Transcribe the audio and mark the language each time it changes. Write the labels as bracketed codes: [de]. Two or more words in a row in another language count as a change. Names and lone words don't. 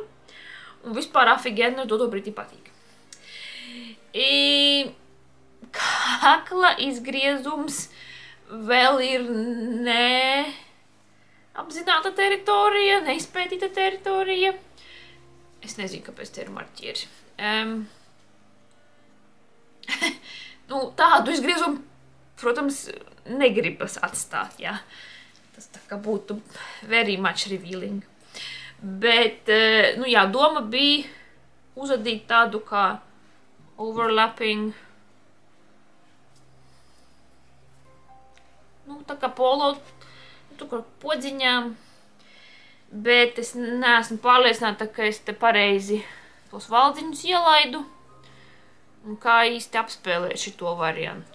[lv] Un vispār afigēni no to brīdī patīk. Kakla izgriezums vēl ir neapzināta teritorija, neizpētīta teritorija. Es nezinu, kāpēc te ir marķieris. Tādu izgriezumu, protams, negribas atstāt, jā. Tas tā kā būtu [en] very much revealing. [lv] Bet, doma bija uzadīt tādu kā overlapping, tā kā polo, kā podziņām. Bet es neesmu pārliecināta, ka es te pareizi tos valdziņus ielaidu un kā īsti apspēlēt šito variantu.